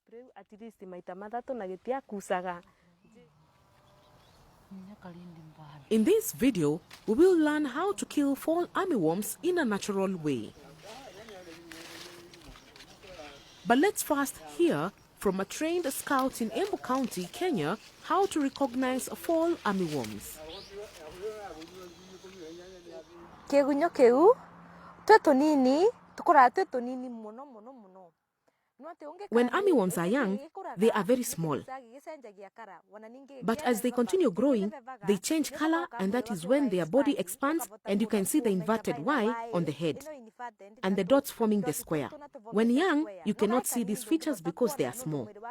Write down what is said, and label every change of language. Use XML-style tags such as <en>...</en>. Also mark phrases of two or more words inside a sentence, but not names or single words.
<en>In this video, we will learn how to kill fall armyworms in a natural way. But let's first hear from a trained scout in Embu County, Kenya, how to recognize fall armyworms.</en> <ebu>Kegunyo keu twetonini tukora twetonini muno muno muno.</ebu> <en>When armyworms are young, they are very small. But as they continue growing, they change color, and that is when their body expands and you can see the inverted Y on the head and the dots forming the square. When young, you cannot see these features because they are small.</en>